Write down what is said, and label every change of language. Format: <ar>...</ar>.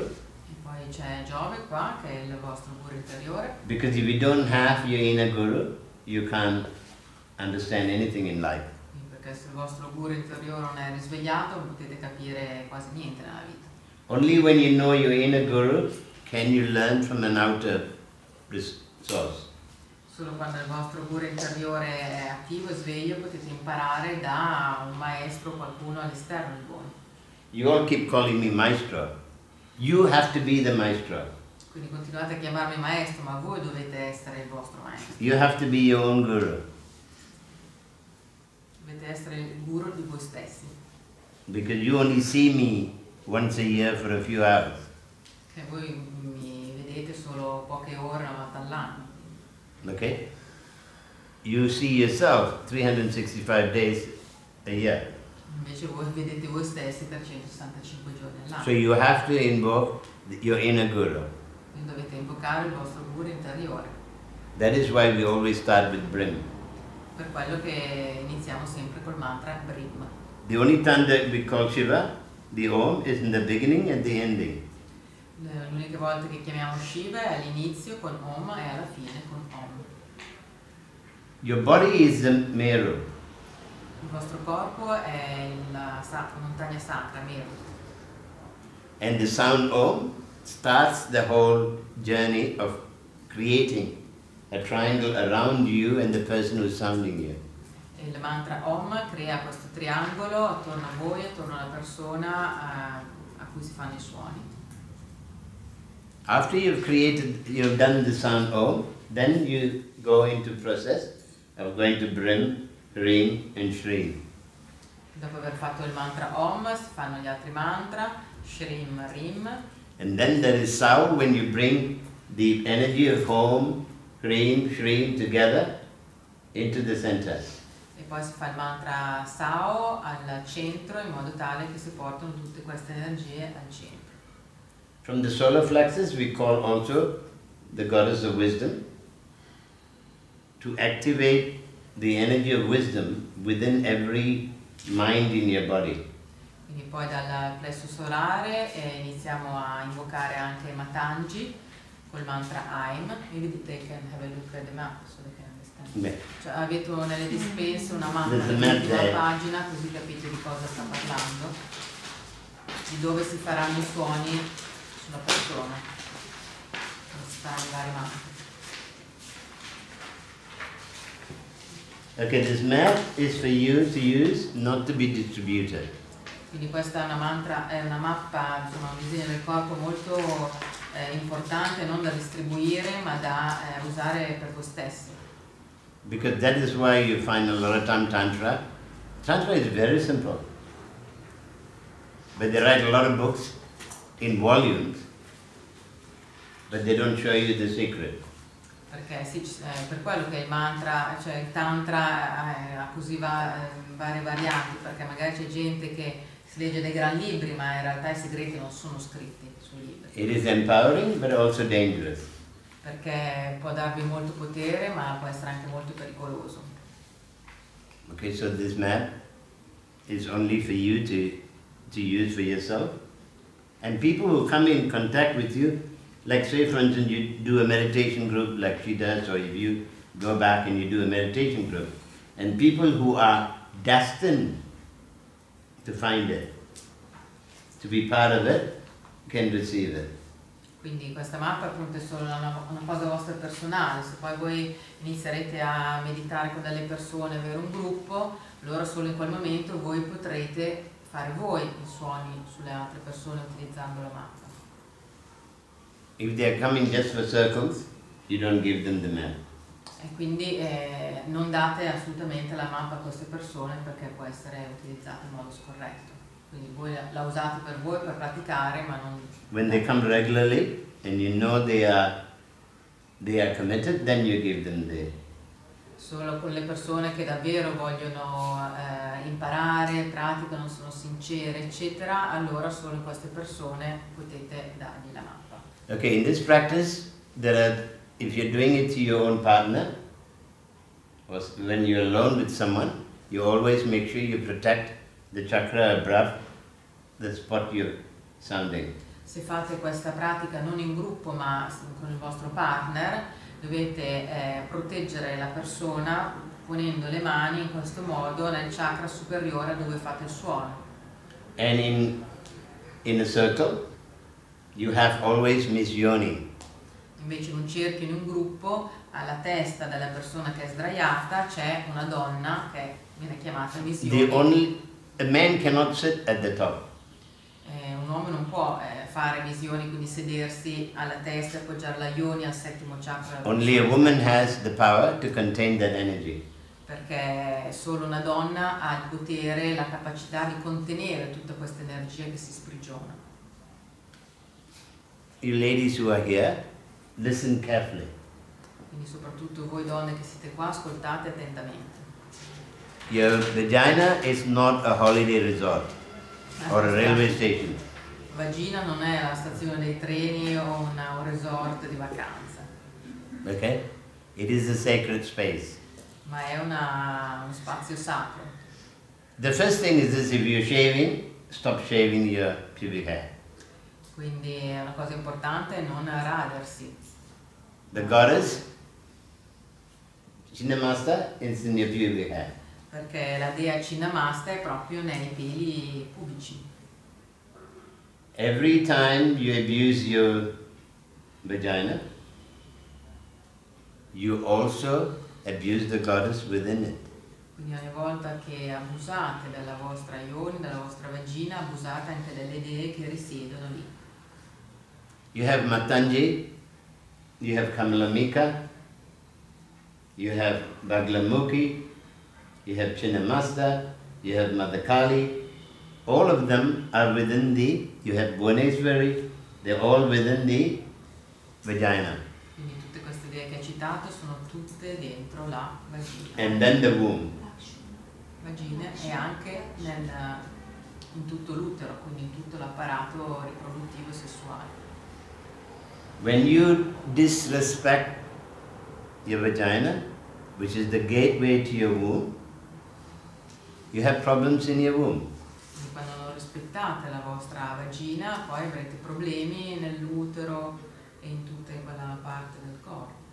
<it>E poi c'è Giove qua, che è il vostro guru interiore.</it> <en>Because if you don't have your inner guru, you can't understand anything in life.</en> <it>Perché se il vostro guru interiore non è risvegliato non potete capire quasi niente nella vita.</it> <en>Only when you know your inner guru can you learn from an outer source.</en> <it>Solo quando il vostro guru interiore è attivo e sveglio potete imparare da un maestro o qualcuno all'esterno di voi.</it> <en>You all keep calling me maestro. You have to be the maestro.</en> <it>Quindi continuate a chiamarmi maestro, ma voi dovete essere il vostro maestro.</it> <en>You have to be your own guru.</en> <it>Dovete essere il guru di voi stessi.</it> <en>Because you only see me once a year for a few hours.</en> <it>Che voi mi vedete solo poche ore una volta all'anno.</it> <en>Okay? You see yourself 365 days a year.</en> <it>Invece voi vedete voi stessi 365 giorni all'anno.</it> <en>So you have to invoke your inner guru.</en> <it>Quindi dovete invocare il vostro guru interiore.</it> <en>That is why we always start with Brim.</en> <it>Per quello che iniziamo sempre col mantra Brim.</it> <en>The only time that we call Shiva, the Om, is in the beginning and the ending.</en> <it>Le uniche volte che chiamiamo Shiva è all'inizio con Om e alla fine con Om.</it> <en>Your body is the Meru.</en> <it>Il vostro corpo è la montagna sacra, Meru.</it> <en>And the sound Om starts the whole journey of creating a triangle around you and the person who's sounding you.</en> <it>E il mantra Om crea questo triangolo attorno a voi, attorno alla persona a cui si fanno i suoni.</it> <en>After you've done the sound Om, then you go into process of going to Brim, Rim and Shri.</en> <it>Dopo aver fatto il mantra Om si fanno gli altri mantra, Shrim, Rim.</it> <en>And then there is Sau, when you bring the energy of Om, Rim, Shri together into the center.</en> <it>E poi si fa il mantra Sao al centro in modo tale che si portano tutte queste energie al centro.</it> <en>From the solar plexus we call also the goddess of wisdom to activate the energy of wisdom within every mind in your body.</en> <it>Quindi poi dal plesso solare iniziamo a invocare anche Matangi col mantra Aim.</it> <en>Maybe they can have a look at the map so they can understand.</en> <it>Cioè, avete nelle dispense una mappa dell'ultima pagina così capite di cosa sta parlando, di dove si faranno i suoni sulla persona. Dove si faranno i vari mantra.</it> <en>Okay, this map is for you to use, not to be distributed.</en> <it>Quindi questa è una mappa, insomma, un disegno del corpo molto importante, non da distribuire ma da usare per voi stessi.</it> <en>Because that is why you find a lot of time Tantra. Tantra is very simple. But they write a lot of books in volumes, but they don't show you the secret.</en> <it>Perché sì, per quello che il mantra, cioè il tantra ha così varie varianti, perché magari c'è gente che si legge dei gran libri, ma in realtà i segreti non sono scritti sui libri.</it> <en>It is empowering but also dangerous.</en> <it>Perché può darvi molto potere, ma può essere anche molto pericoloso.</it> <en>Okay, so this map is only for you to use for yourself. And people who come in contact with you, like say for instance you do a meditation group like she does, or if you go back and you do a meditation group, and people who are destined to find it, to be part of it, can receive it.</en> <it>Quindi questa mappa appunto è solo una cosa vostra personale, se poi voi inizierete a meditare con delle persone, avere un gruppo, allora solo in quel momento voi potrete fare voi i suoni sulle altre persone utilizzando la mappa.</it> <en>If they are coming just for circles, you don't give them the map.</en> <it>E quindi non date assolutamente la mappa a queste persone perché può essere utilizzata in modo scorretto. Quindi voi la usate per voi, per praticare, ma non...</it> <en>When they come regularly and you know they are committed, then you give them the...</en> <it>Solo con le persone che davvero vogliono imparare, praticano, sono sincere, eccetera, allora solo queste persone potete dargli la mappa.</it> <en>Okay, in this practice, if you're doing it to your own partner, or when you're alone with someone, you always make sure you protect the chakra above the spot you're sounding.</en> <it>Se fate questa pratica non in gruppo ma con il vostro partner, dovete proteggere la persona ponendo le mani in questo modo nel chakra superiore dove fate il suono.</it> <en>And in a circle, you have always Miss Yoni.</en> <it>Invece in un cerchio, in un gruppo, alla testa della persona che è sdraiata c'è una donna che viene chiamata Miss Yoni.</it> <en>A man cannot sit at the top.</en> <it>Un uomo non può fare visioni, quindi sedersi alla testa e appoggiare la yoni al settimo chakra.</it> <en>Only a woman has the power to contain that energy.</en> <it>Perché solo una donna ha il potere, la capacità di contenere tutta questa energia che si sprigiona.</it> <en>You ladies who are here, listen carefully.</en> <it>Quindi soprattutto voi donne che siete qua, ascoltate attentamente.</it> <en>Your vagina is not a holiday resort or a railway station.</en> <it>Vagina non è la stazione dei treni o un resort di vacanza.</it> <en>Okay? It is a sacred space.</en> <it>Ma è uno spazio sacro.</it> <en>The first thing is this: if you're shaving, stop shaving your pubic hair.</en> <it>Quindi è una cosa importante non radersi.</it> <en>The goddess, Namaste, is in your pubic hair.</en> <it>Perché la dea Namaste è proprio nei peli pubici.</it> <en>Every time you abuse your vagina, you also abuse the goddess within it.</en> <it>Quindi ogni volta che abusate della vostra yoni, della vostra vagina, abusate anche delle dee che risiedono lì.</it> <en>You have Matanji, you have Kamalamika, you have Baglamukhi, you have Chinnamasta, you have Mother Kali. All of them are within you have Bhuvaneswari, they're all within the vagina.</en> <it>Quindi tutte queste idee che hai citato sono tutte dentro la vagina.</it> <en>And then the womb.</en> <it>vagine e anche in tutto l'utero, quindi in tutto l'apparato riproduttivo e sessuale.</it> <en>When you disrespect your vagina, which is the gateway to your womb, you have problems in your womb.</en> <it>Quindi quando non rispettate la vostra vagina, poi avrete problemi nell'utero e in tutta quella parte del corpo.</it>